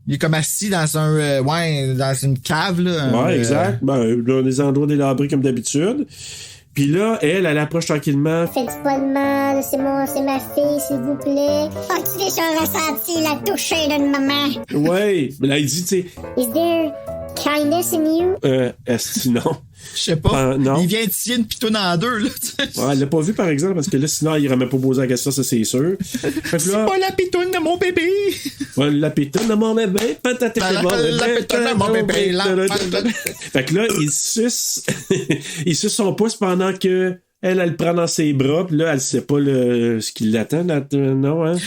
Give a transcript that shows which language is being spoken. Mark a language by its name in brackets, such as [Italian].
[French] Il est comme assis dans dans une cave. Là, ouais, exact. Ben, dans des endroits délabrés comme d'habitude. Puis là, elle approche tranquillement. Faites pas de mal, c'est ma fille, s'il vous plaît. As-tu déjà ressenti la toucher d'une maman? Ouais. Mais là, il dit, tu sais. [English] Is there kindness in you? [French] Est-ce non? Je sais pas. Non. Il vient de scier une pitoune en deux, là. Ouais, elle l'a pas vu, par exemple, parce que là, sinon, il aurait pas posé la question, ça, c'est sûr. C'est pas la pitoune de mon bébé! Ouais, la pitoune de mon bébé. La pitoune de mon bébé. Fait que là, il suce son pouce pendant que elle le prend dans ses bras, puis là, elle sait pas ce qui l'attend, non, hein?